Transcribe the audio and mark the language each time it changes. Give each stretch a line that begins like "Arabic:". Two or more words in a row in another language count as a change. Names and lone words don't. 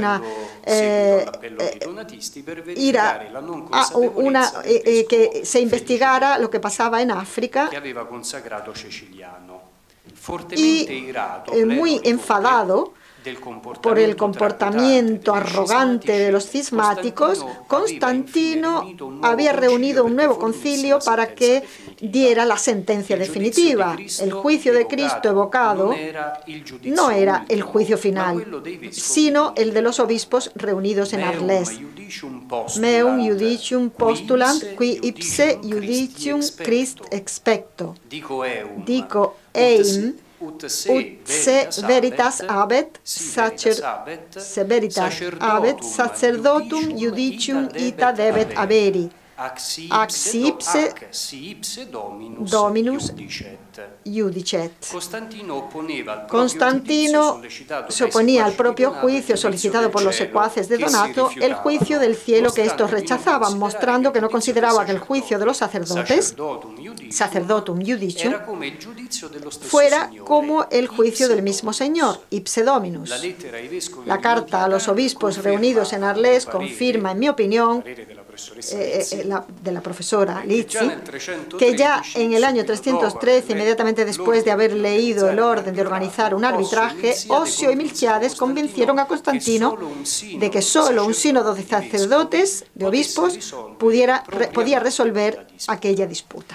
Spanish: que se investigara lo que pasaba en África, y muy enfadado por el comportamiento arrogante de los cismáticos, Constantino había reunido un nuevo concilio para que diera la sentencia definitiva. El juicio de Cristo evocado no era el juicio final, sino el de los obispos reunidos en Arles.
Latin: Meum judicium postulant qui ipse judicium Christ expecto. Dico eim ut se veritas habet sacerdotum judicium ita debet haberi. Ac ipse dominus iudicet.
Spanish: Constantino se oponía al propio juicio solicitado por los secuaces de Donato, el juicio del cielo que estos rechazaban, mostrando que no consideraba que el juicio de los sacerdotes,
Latin: sacerdotum judicium,
Spanish: fuera como el juicio del mismo Señor,
Latin: ipse dominus.
Spanish: La carta a los obispos reunidos en Arles confirma, en mi opinión, de la profesora Lizzi, que ya en el año 313, inmediatamente después de haber leído el orden de organizar un arbitraje, Osio y Milciades convencieron a Constantino de que solo un sínodo de sacerdotes, de obispos, podía resolver aquella disputa.